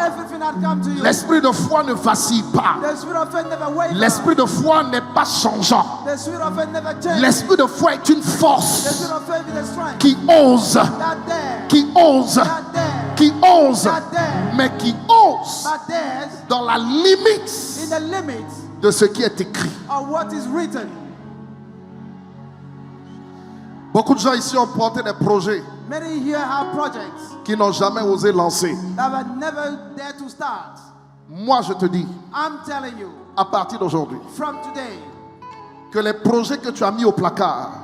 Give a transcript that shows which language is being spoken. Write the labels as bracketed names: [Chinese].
[English] Everything that comes to you. [French] L'esprit de foi ne vacille pas. [English] The spirit of faith never wavers. [French] L'esprit de foi n'est pas changeant. [English] The spirit of faith never changes. [French] L'esprit de foi est une [English] The [French] force [English] spirit of faith is a strength [French] qui ose, [English] that dare, [French] qui ose, [English] that dare, [French] qui ose, [English] that dare, [French] mais qui ose [English] that dares [French] dans la limite [English] in the limits [French] de ce qui est écrit. [English] of what is written. [French] Beaucoup de gens ici ont porté des projets [English] Many here have projects [French] qui n'ont jamais osé lancer. [English] that were never there to start. [French] Moi, je te dis, [English] I'm telling you, [French] à partir d'aujourd'hui, [English] from today, [French] que les projets que tu as mis au placard,